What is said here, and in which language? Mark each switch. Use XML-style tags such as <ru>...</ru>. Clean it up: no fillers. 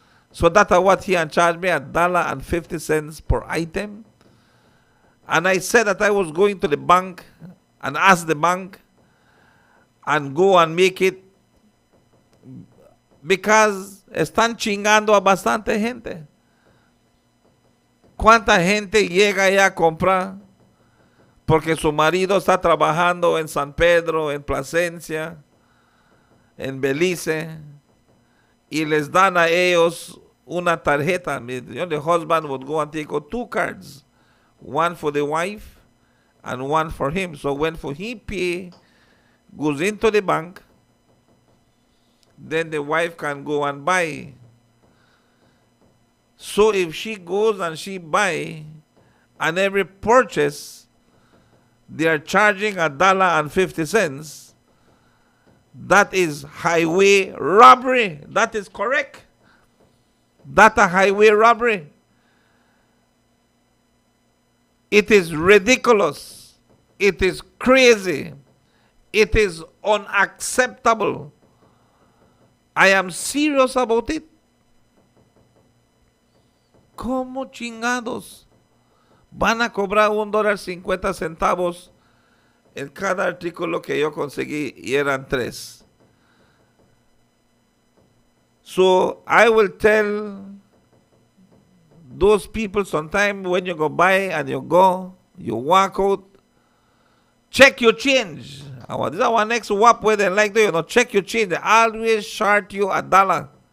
<en>So that's what he charged me, $1.50 per item. And I said that I was going to the bank and ask the bank and go and make it, because</en> <es>están chingando a bastante gente. ¿Cuánta gente llega ya a comprar porque su marido está trabajando en San Pedro, en Plasencia, en Belize, y les dan a ellos una tarjeta?</es> <en>The husband would go and take out 2 cards, one for the wife and one for him. So when he pay, goes into the bank, then the wife can go and buy. So if she goes and she buy, and every purchase they are charging $1.50, that is highway robbery. That is correct. That's a highway robbery. It is ridiculous. It is crazy. It is unacceptable. I am serious about it.</en> <es>¿Cómo chingados van a cobrar $1.50 en cada artículo que yo conseguí, y eran 3?</es> <en>So I will tell those people sometime, when you go buy and you walk out, check your change. This is our next WAP where they like to, check your change. They always short you $1.</en>